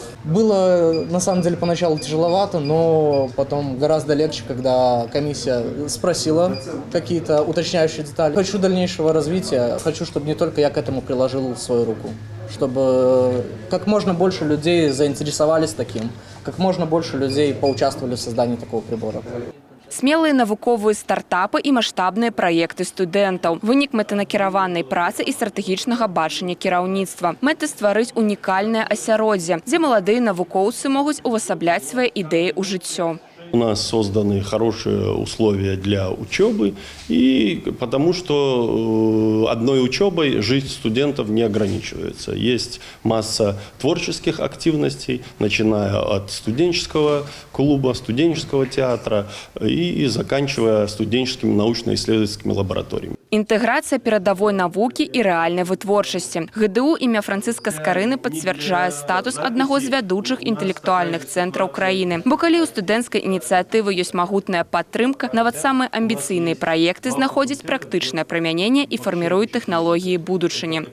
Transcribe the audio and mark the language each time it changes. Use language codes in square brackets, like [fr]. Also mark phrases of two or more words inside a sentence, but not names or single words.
[ru] Было на самом деле поначалу тяжеловато, но потом гораздо легче, когда комиссия спросила какие-то уточняющие детали. Хочу дальнейшего развития, хочу, чтобы не только я к этому приложил свою руку, чтобы как можно больше людей заинтересовались таким, как можно больше людей поучаствовали в создании такого прибора. [be] Смелыя навуковыя стартапы і маштабныя праекты студэнтаў. Вынік мэтанакіраванай працы і стратэгічнага бачання кіраўніцтва. Мэта стварыць унікальнае асяроддзе, дзе маладыя навукоўцы могуць увасабляць свае ідэі ў жыццё. [ru] У нас созданы хорошие условия для учебы, и потому что одной учебой жизнь студентов не ограничивается. Есть масса творческих активностей, начиная от студенческого клуба, студенческого театра и заканчивая студенческими научно-исследовательскими лабораториями. [be] Інтэграцыя перадавой навукі і рэальнай вытворчасці. ГДУ імя Францыска Скарыны пацвярджае статус аднаго з вядучых інтэлектуальных цэнтраў краіны. Бо калі ў студэнцкай ініцыятывы ёсць магутная падтрымка, нават самыя амбіцыйныя праекты знаходзяць практычнае прымяненне і фарміруюць тэхналогіі будучыні.